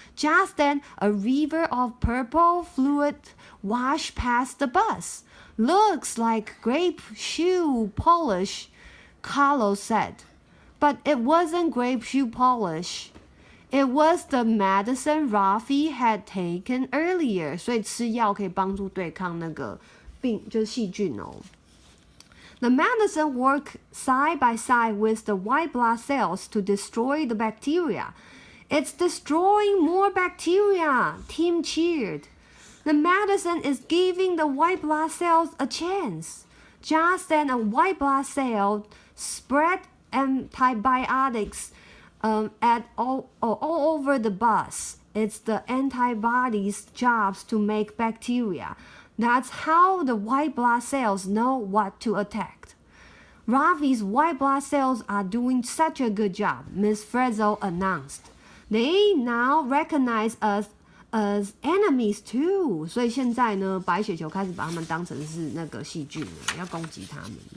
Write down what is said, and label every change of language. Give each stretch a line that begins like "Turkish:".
English: Just then, a river of purple fluid washed past the bus. Looks like grape shoe polish, Carlos said. But it wasn't grape shoe polish. It was the medicine Ralphie had taken earlier.
Chinese: 所以吃药可以帮助对抗那个病，就是细菌哦。
English: The medicine worked side by side with the white blood cells to destroy the bacteria. It's destroying more bacteria, Tim cheered. The medicine is giving the white blood cells a chance. Just then, a white blood cell spread antibiotics all over the bus. It's the antibodies' jobs to make bacteria. That's how the white blood cells know what to attack. Ralphie's white blood cells are doing such a good job, Miss Frizzle announced. They now recognize us as enemies too.
Chinese: 所以现在呢，白血球开始把他们当成是那个细菌了，要攻击他们。